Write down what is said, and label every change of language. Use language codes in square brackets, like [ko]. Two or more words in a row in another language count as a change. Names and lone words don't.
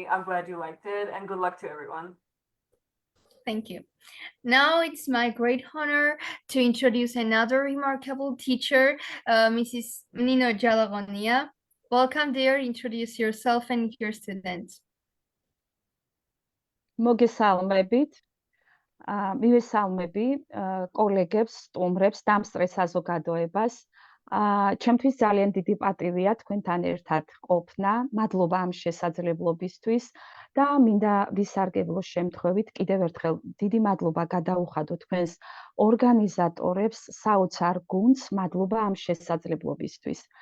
[en] I'm glad you liked it, and good luck to everyone. Thank you. Now it's my great honor to introduce another remarkable teacher, Mrs. Nino Tsartsidze. Welcome, dear. Introduce yourself and your students. [ka] მოგესალმებით. მივესალმები კოლეგებს, სტუმრებს, დამსწრე საზოგადოებას. ჩემთვის ძალიან დიდი პატივია თქვენთან ერთად ყოფნა. მადლობა ამ შესაძლებლობისთვის და მინდა ვისარგებლო შემთხვევით კიდევ ერთხელ დიდი მადლობა გადაუხადო თქვენს ორგანიზატორებს, საოცარ გუნდს, მადლობა ამ შესაძლებლობისთვის.